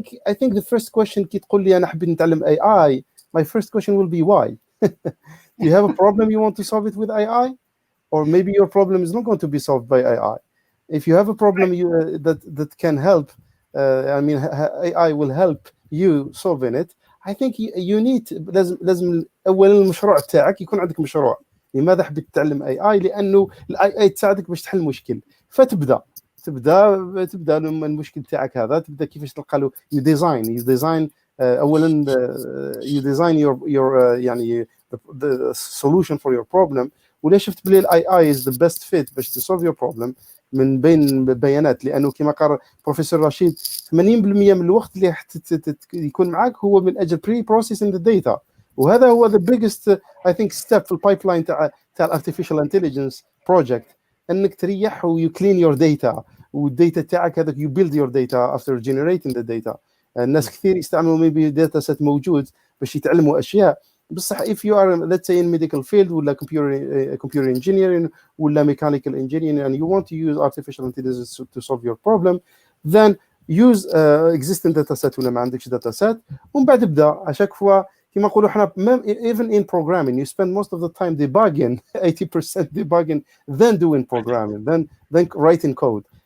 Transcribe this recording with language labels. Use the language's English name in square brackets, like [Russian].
[English] I think the first question [Arabic] كي تقول لي أنا حبيت نتعلم [English] AI, my first question will be why. Do you have a problem you want to solve it with AI? Or maybe your problem is not going to be solved by AI. If you have a problem that can help, AI will help you solving it. I think you need [Arabic] لازم أولا المشروع تاعك يكون عندك مشروع. لماذا حبيت تتعلم AI؟ لأنه AI تساعدك باش تحل مشكل. فتبدأ المشكل تاعك هذا تبدأ كيفاش تلقى له [English] you design [Arabic] أولا [English] you design your [Arabic] يعني [English] the solution for your problem. [Arabic] ولا شفت بلي الاي اي [English] is the best fit [Arabic] باش تسولف [English] your problem [Arabic] من بين بيانات لانه كما قال بروفيسور رشيد 80% من الوقت اللي يكون معك هو من اجل بري بروسيسنج ذا داتا وهذا هو [English] the biggest I think step [Arabic] في البايبلاين تاع artificial intelligence project انك تريح و [English] you clean your data [Arabic] والداتا تاعك هذاك [English] you build your data after generating the data. [Arabic] الناس كثير يستعملوا [English] maybe [Arabic] داتا سيت موجود باش يتعلموا اشياء بصح [English] if you are let's say in medical field ولا computer engineering ولا mechanical engineering and you want to use artificial intelligence to solve your problem then use existing data set ولا ما عندكش data set [Arabic] ومن بعد ابدا اشاك فوا كما نقولوا احنا [English] even in programming you spend most of the time debugging 80% debugging then doing programming then writing code